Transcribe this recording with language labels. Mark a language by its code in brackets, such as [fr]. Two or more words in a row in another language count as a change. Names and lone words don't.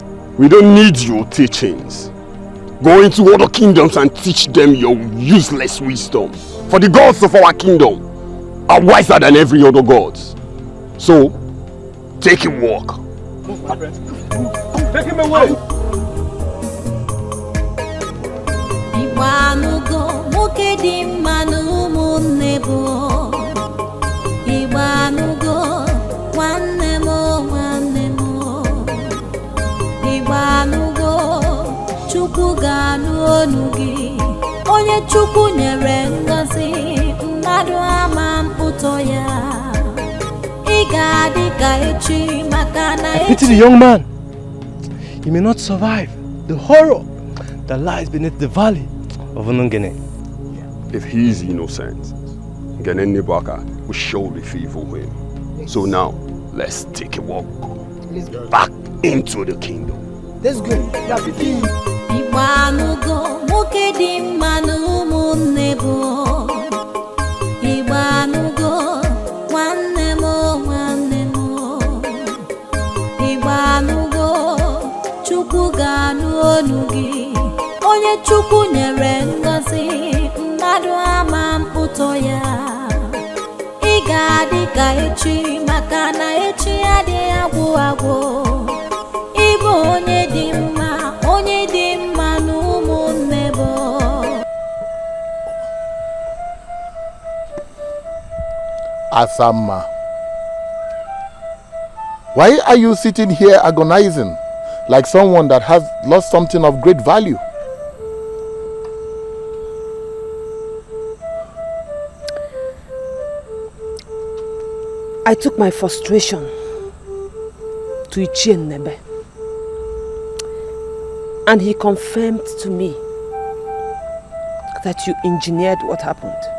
[en] We don't need your teachings. Go into other kingdoms and teach them your useless wisdom. For the gods of our kingdom are wiser than every other gods. So, take a walk. Move, my friend. Take him away. [ig] Igbanugo, nwoke dị mma na ụmụnne bụ. Igbanugo, nwanne m, nwanne m. Igbanugo, Chukwu ga-anụ onu gị. Onye Chukwu nyere ngọzi, mmadụ ama mpụtọ ya. Ị ga-adị ka echi, maka na echi. [en] Pity the young man. He may not survive the horror that lies beneath the valley of Unungene. If he is innocent, Ganene Baka will surely favor him. So now, let's take a walk back into the kingdom. Let's go. [ig] Igbanugo, nwoke dị mma na ụmụnne bụ. Igbanugo, nwanne m, nwanne m. Igbanugo, Chukwu ga-anụ onu gị. Onye Chukwu nyere ngọzi, mmadụ ama mpụtọ ya. Ị ga-adị ka echi, maka na echi adịghị agwụ agwụ. Ị bụ onye dị mma na ụmụnne bụ. [en] Asama, why are you sitting here agonizing like someone that has lost something of great value? I took my frustration to Ichie Nebe, and he confirmed to me that you engineered what happened.